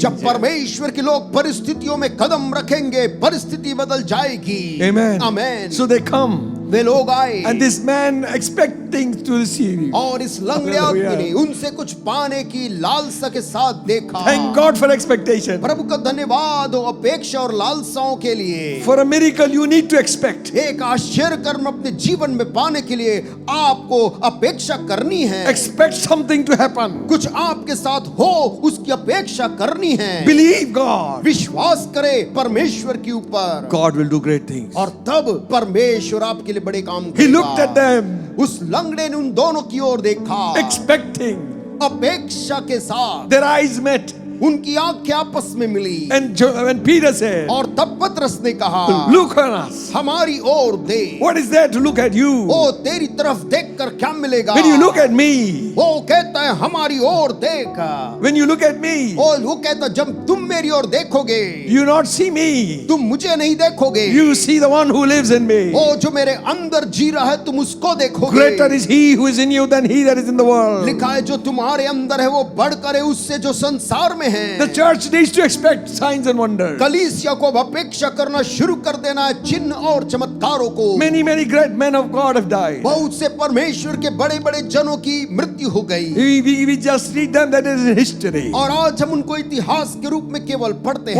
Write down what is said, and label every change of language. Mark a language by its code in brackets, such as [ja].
[hi] जब परमेश्वर के लोग परिस्थितियों में कदम रखेंगे परिस्थिति बदल जाएगी। [en] Amen. [hi] Amen. [en] So they come. [hi] वे लोग आए [en] And this man expecting to receive. [hi] और इस लंगड़े आदमी ने उनसे कुछ पाने की लालसा के साथ देखा। [en] Thank God for expectation. [hi] प्रभु का धन्यवाद हो अपेक्षा और लालसाओं के लिए। [en] For a miracle you need to expect. [hi] एक आश्चर्य कर्म अपने जीवन में पाने के लिए आपको अपेक्षा करनी है। [en] Expect something to happen. [hi] कुछ आपके साथ हो उसकी अपेक्षा करनी है। [en] Believe God. [hi] विश्वास करे परमेश्वर के ऊपर [en] God will do great things. [hi] और तब परमेश्वर आपके लिए बड़े काम [en] He looked at them [hi] उस लंगड़े ने उन दोनों की ओर देखा [en] expecting. [hi] अपेक्षा के साथ। [en] Their eyes met. [hi] उनकी आंखें आपस में मिली। [en] And Peter said, [hi] और तब पतरस ने कहा [en] look on us. [hi] हमारी ओर दे। [en] What is there to look at you? [hi] ओ तेरी तरफ देखकर क्या मिलेगा। [en] When you look at me, [hi] वो कहता है हमारी ओर देख। [en] when you look at me, [hi] और वो कहता जब तुम मेरी ओर देखोगे [en] you not see me. [hi] तुम मुझे नहीं देखोगे। [en] You see the one who lives in me. [hi] ओ जो मेरे अंदर जी रहा है तुम उसको देखोगे। [en] Greater is he who is in you than he that is in the world. [hi] लिखा है जो तुम्हारे अंदर है वो बढ़कर है उससे जो संसार में है। [en] The church needs to expect signs and wonders. [hi] कलीसिया को अब अपेक्षा करना शुरू कर देना है चिन्ह और चमत्कारों को। [en] Many great men of God have died. [hi] बहुत से परमेश्वर के बड़े बड़े जनों की मृत्यु हो गई। [en] We just read them, that is history. [hi] और आज हम उनको इतिहास के रूप में केवल पढ़ते हैं।